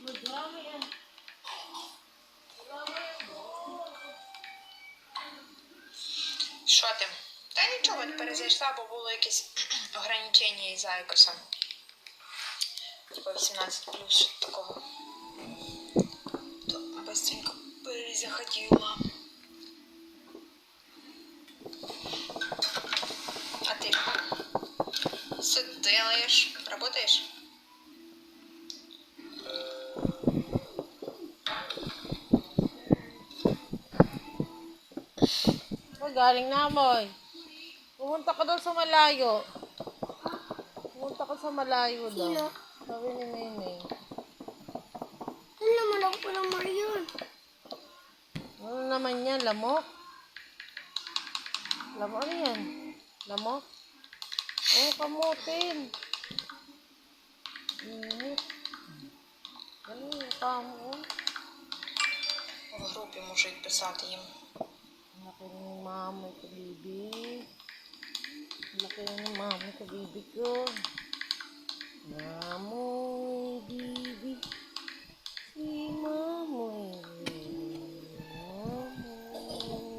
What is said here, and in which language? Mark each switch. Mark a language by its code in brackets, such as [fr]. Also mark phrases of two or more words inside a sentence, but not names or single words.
[uk] Що ти? Та нічого, не перезайшла, бо було якесь ограничення із-за Айкоса. Типа 18+, що такого. [ru] То быстренько перезаходила. А ты что делаешь? Работаешь? [tl] Galing na, boy. Pumunta ka daw sa malayo. Pumunta ka sa malayo daw. Sino? Sabi ni Neneng. Ano naman ako ng Marion? Ano naman yan? Lamok? Lamok? Ano yan? Lamok? Oh, kamutin. Init. Ano yung kamo? [uk] В групі можуть писати їм. [tl] Laki ng mama ko, baby. Laki ng mama ko, baby ko. Mamoy, baby. Si mamoy. Mamoy.